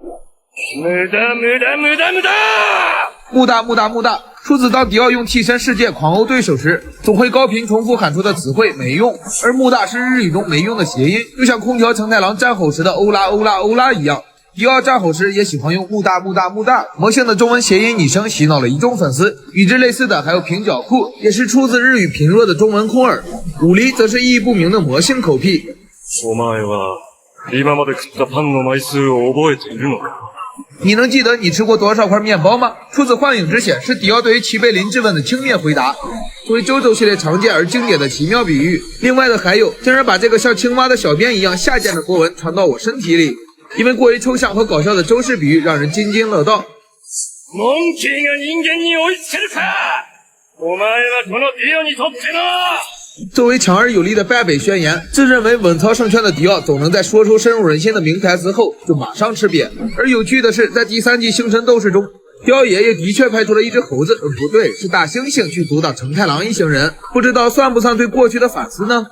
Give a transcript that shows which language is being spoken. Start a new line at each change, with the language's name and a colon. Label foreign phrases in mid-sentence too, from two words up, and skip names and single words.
Chinese: 木大，出自当迪奥用替身世界狂殴对手时，总会高频重复喊出的词汇没用，而木大是日语中没用的谐音，就像空调承太郎战吼时的欧拉欧拉欧拉一样。迪奥战吼时也喜欢用木大，魔性的中文谐音拟声洗脑了一众粉丝。与之类似的还有平角裤，也是出自日语贫弱的中文空耳。武梨则是意义不明的魔性口癖。
Japanese: お前は今まで食ったパンの枚数を覚えているのか？
Chinese: 你能记得你吃过多少块面包吗？出自《幻影之血》，是迪奥对于齐贝林质问的轻蔑回答，作为周周系列常见而经典的奇妙比喻。另外的还有，竟然把这个像青蛙的小便一样下贱的波纹传到我身体里，因为过于抽象和搞笑的周氏比喻让人津津乐道。
Japanese: モンキーが人間に追いつけるか？お前はこのディオにとっての。
Chinese: 作为强而有力的败北宣言，自认为稳操胜券的迪奥总能在说出深入人心的名台词后就马上吃瘪。而有趣的是，在第3季星辰斗士中，迪奥爷爷的确派出了一只猴子，不对，是大猩猩去阻挡承太郎一行人，不知道算不算对过去的反思呢？